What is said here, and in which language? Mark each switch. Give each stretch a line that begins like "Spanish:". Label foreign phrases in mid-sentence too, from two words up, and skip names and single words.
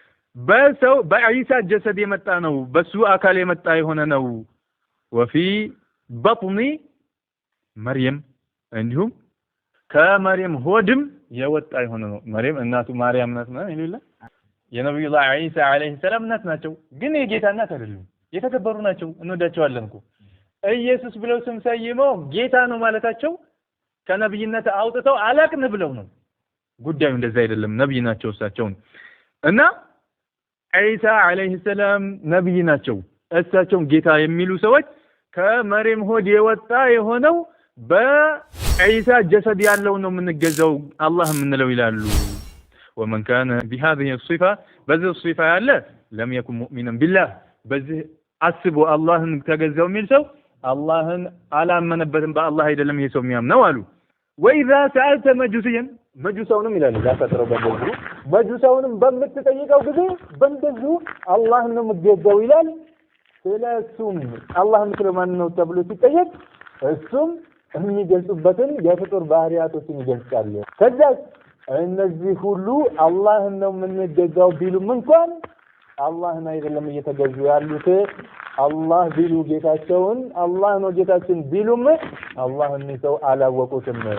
Amharic: በሰው በዒሳ ጀሰድ የመጣ ነው በሱ አካል የመጣ የሆነ ነው وفي በጥኒ መርየም እንዲሁም ከመርየም ሆድም የወጣ የሆነ ነው። መርየም እናቱ ማርያም ናት ማለት ነው። የነብዩላህ ዒሳ
Arabic: عليه السلام
Amharic: እናት ናቸው፣ ግን የጌታ እናት አይደሉም። የተከበሩ ናቸው፣ እንወዳቸዋለን እኮ። ኢየሱስ ብለው ስም ሰይመው ጌታ ነው ማለታቸው ከነብይነት አውጥተው አላቅን ብለው ነው። ጉዳዩ እንደዛ አይደለም። ነብይ ናቸው እሳቸው እና ዒሳ
Arabic: عليه السلام
Amharic: ነብይ ናቸው። እሳቸው ጌታ የሚሉ ሰዎች ከመርየም ሆድ የወጣ የሆነው በዒሳ ጀሰድ ያለው ነው የምንገዛው አላህ የምንለው ይላሉ።
Arabic: ومن كان بهذه الصفة بذ الصفة
Amharic: ያለ
Arabic: لم يكن مؤمنا بالله
Amharic: በዚህ አስቦ አላህን ተገዛው የሚል ሰው አላህን አላመነበትም በአላህ አይደለም ይሄ ሰው የሚያምነው አሉ።
Arabic: وإذا سألت مجوسيا
Amharic: መጁሳውንም ይላል ዳፈጥረው በደሉ መጁሳውንም በምትጠይቀው ጊዜ በእንደዙ አላህ ነው የምትገዛው ይላል። ስለሱም አላህ ስለማን ነው ተብሎ ሲጠየቅ እሱም የሚገልጹበትን የፍጡር ባህሪያቶችን ይገልጻሉ። ከዛ እነዚህ ሁሉ አላህ ነው የምንገዛው ቢሉም እንኳን አላህን አይደለም እየተገዙ ያሉት። አላህ ቢሉ ጌታቸውን አላህ ነው ጌታችን ቢሉም አላህን ሰው አላወቁትም።